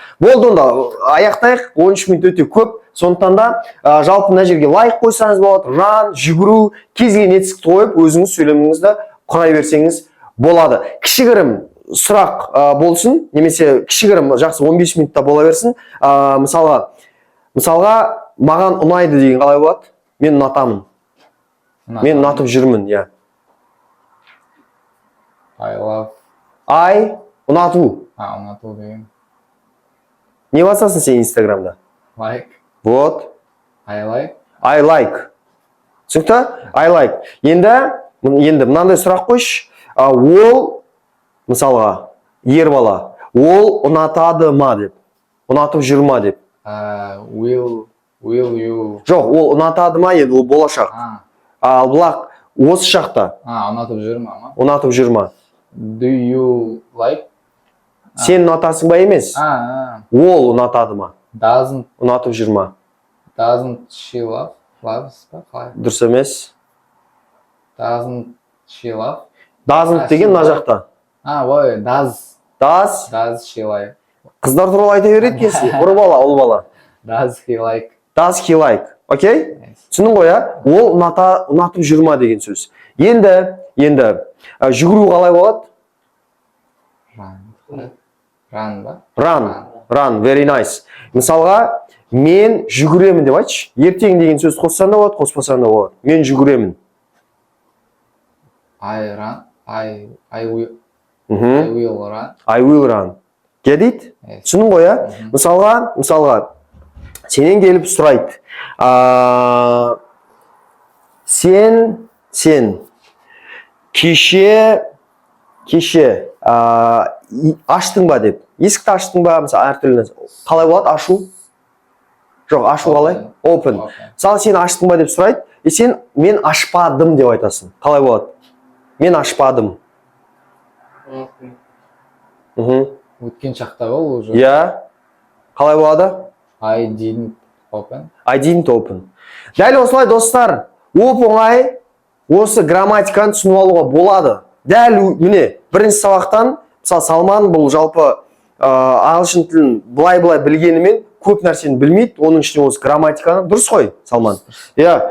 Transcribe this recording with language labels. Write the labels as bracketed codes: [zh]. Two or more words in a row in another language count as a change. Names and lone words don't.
[kk] Болды онда, аяқтайық, 13 минут өте көп. Сондықтан да жалпы мына жерге лайк қойсаңыз болады, ран, жүгіру, кез келген етістікті қойып, өзіңіз сөйлеміңізді құрай берсеңіз болады. Кішігірім сұрақ болсын, немесе кішігірім жақсы 15 минутта бола берсін. Мысалға, маған ұнайды деген қалай болады? Мен ұнатамын. Мен ұнатып жүрмін, иә. [en] I love. [kk] Ұнату. Ұнату деген. Не басасың сен Инстаграмда? Like. Вот. [en] I like. I like. Түсінікті? I like. [kk] Енді мынандай сұрақ қойшы. Ол, мысалға, ер бала, ол ұнатады ма деп. Ұнатып жүр ма деп. [en] Will you. [kk] Жоқ, ол ұнатады ма еді, ол болашақ. Ал бұлақ, осы шақта. Ұнатып жүр ма? Ұнатып жүр ма? [en] Do you like? [kk] Сен ұнатасың ба емес? Ол ұнатады ма? Doesn't. Ұнатып жүр ма? [en] Doesn't she love? Loves па? Қалай? [kk] Дұрыс емес. [en] Doesn't she love? [kk] Doesn't деген мына жақта. Ой, [en] does. Does she like? [kk] Қыздар туралы айта береді екенсің. Ұл бала, ұл бала. [en] Does he like? Does he like? [kk] Окей? Yes. Түсіндің ғой, а? Ол ұнатып жүрма деген сөз. Енді жүгіру қалай болады? [en] Run. Run ба? Run, very nice. [kk] Мысалға, мен жүгіремін деп айтшы. Ертең деген сөз қоссаң да болады, қоспасаң да болады. Мен жүгіремін. [en] I run. I will run. I will run. Get it? [kk] Yes. Түсіндің ғой, а? Мысалға, сенен келіп сұрайды. Сен кеше аштың ба деп. Есікті аштың ба? Мысалы, әртүрлі. Қалай болады? Ашу? Жоқ, ашу қалай? Open. Мысалы, сен аштың ба деп сұрайды. Сен мен ашпадым деп айтасың. Қалай болады? Мен ашпадым. Өткен шақта ол уже. Иә. Қалай болады? [en] I didn't open. I didn't open. [kk] Дәл осылай, достар, оп-оңай осы грамматиканы түсініп алуға болады. Дәл міне, бірінші сабақтан, мысалы, Салман бұл жалпы ағылшын тілін былай-былай білгенімен көп нәрсені білмейді, оның ішінде осы грамматиканы. Дұрыс қой, Салман? Иә.